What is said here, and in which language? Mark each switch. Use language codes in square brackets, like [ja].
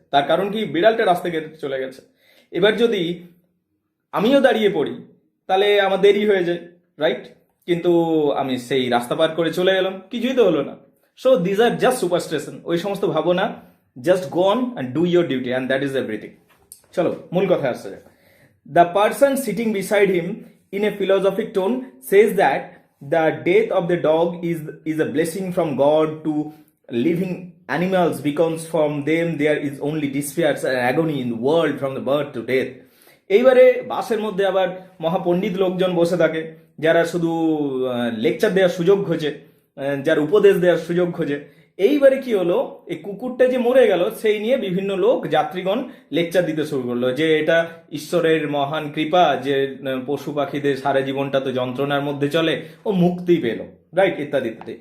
[bn] তার কারণ কি, বিড়ালটা রাস্তা কেটে চলে গেছে। এবার যদি আমিও দাঁড়িয়ে পড়ি তাহলে আমার দেরি হয়ে যায়, রাইট? কিন্তু আমি সেই রাস্তা পার করে চলে গেলাম, কিছুই তো হলো না। [en] so these are just superstition, [bn] ওই সমস্ত ভাবো না, [en] Just go on and do your duty and that is everything. [bn] চলো মূল কথা আসছে। [en] The person sitting beside him in a philosophic tone says that the death of the dog is a blessing from God to living animals, because from them there is only despair and agony in the world from the birth to death. [bn] এইবারে বাসের মধ্যে আবার মহাপণ্ডিত লোকজন বসে থাকে, যারা শুধু lecture দেওয়ার সুযোগ খোঁজে, যার উপদেশ দেওয়ার সুযোগ খোঁজে। এইবারে কি হলো, এই কুকুরটা যে মরে গেল সেই নিয়ে বিভিন্ন লোক যাত্রীগণ লেকচার দিতে শুরু করলো, যে এটা ঈশ্বরের মহান কৃপা, যে পশু পাখিদের সারা জীবনটা তো যন্ত্রণার মধ্যে চলে, ও মুক্তি পেল, রাইট, ইত্যাদি ইত্যাদি।